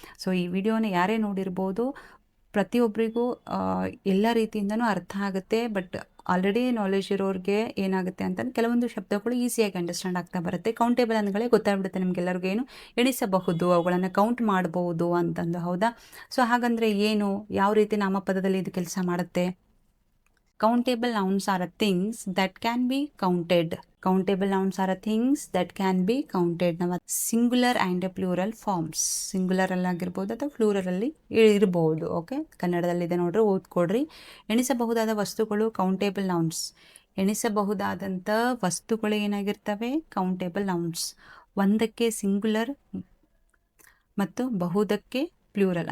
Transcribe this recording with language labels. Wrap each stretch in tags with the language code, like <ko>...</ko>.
<kn>So ಈ ವಿಡಿಯೋನ ಯಾರೇ ನೋಡಿರ್ಬೋದು, ಪ್ರತಿಯೊಬ್ಬರಿಗೂ ಎಲ್ಲ ರೀತಿಯಿಂದನೂ ಅರ್ಥ ಆಗುತ್ತೆ. ಬಟ್ ಆಲ್ರೆಡಿ ನಾಲೆಜ್ ಇರೋರಿಗೆ ಏನಾಗುತ್ತೆ ಅಂತಂದ್ರೆ ಕೆಲವೊಂದು ಶಬ್ದಗಳು ಈಸಿಯಾಗಿ ಅಂಡರ್ಸ್ಟ್ಯಾಂಡ್ ಆಗ್ತಾ ಬರುತ್ತೆ. ಕೌಂಟೇಬಲ್ ಅಂದ್ಗಳೇ ಗೊತ್ತಾಗ್ಬಿಡುತ್ತೆ ನಿಮಗೆಲ್ಲರಿಗೂ, ಏನು ಎಣಿಸಬಹುದು, ಅವುಗಳನ್ನು ಕೌಂಟ್ ಮಾಡಬಹುದು ಅಂತಂದು. ಹೌದಾ? ಸೊ ಹಾಗಂದರೆ ಏನು, ಯಾವ ರೀತಿ ನಾಮಪದದಲ್ಲಿ ಇದು ಕೆಲಸ ಮಾಡುತ್ತೆ?</kn> <en>Countable nouns are things that can be counted. Countable nouns are things that can be counted.</en> <kn>ನಾವು ಸಿಂಗುಲರ್ ಆ್ಯಂಡ್ ಪ್ಲೂರಲ್ ಫಾರ್ಮ್ಸ್, ಸಿಂಗುಲರಲ್ಲಿ ಆಗಿರ್ಬೋದು ಅಥವಾ ಪ್ಲೂರಲಲ್ಲಿ ಇರ್ಬೋದು. ಓಕೆ, ಕನ್ನಡದಲ್ಲಿದೆ ನೋಡ್ರಿ, ಓದ್ಕೊಡ್ರಿ. ಎಣಿಸಬಹುದಾದ ವಸ್ತುಗಳು ಕೌಂಟೇಬಲ್ ನೌನ್ಸ್. ಎಣಿಸಬಹುದಾದಂಥ ವಸ್ತುಗಳು ಏನಾಗಿರ್ತವೆ, ಕೌಂಟೇಬಲ್ ನೌನ್ಸ್. ಒಂದಕ್ಕೆ ಸಿಂಗುಲರ್ ಮತ್ತು ಬಹುದಕ್ಕೆ ಪ್ಲೂರಲ್.</kn>